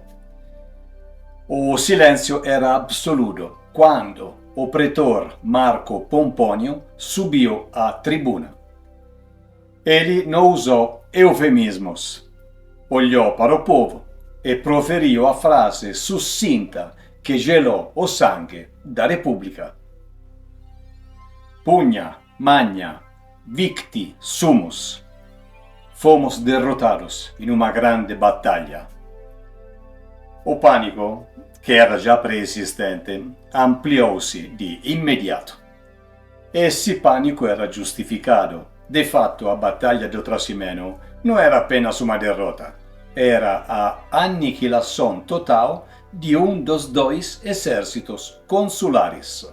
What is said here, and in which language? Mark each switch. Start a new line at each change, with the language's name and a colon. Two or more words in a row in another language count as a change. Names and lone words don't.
Portuguese: O silêncio era absoluto quando o pretor Marco Pompônio subiu à tribuna. Ele não usou eufemismos. Olhou para o povo e proferiu a frase sucinta que gelou o sangue da República.
Latin: Pugna, magna, victi sumus.
Portuguese: Fomos derrotados em uma grande batalha. O pânico, que era já pré-existente, ampliou-se de imediato. Esse pânico era justificado. De fato, a Batalha do Trasimeno não era apenas uma derrota, era a aniquilação total de um dos dois exércitos consulares.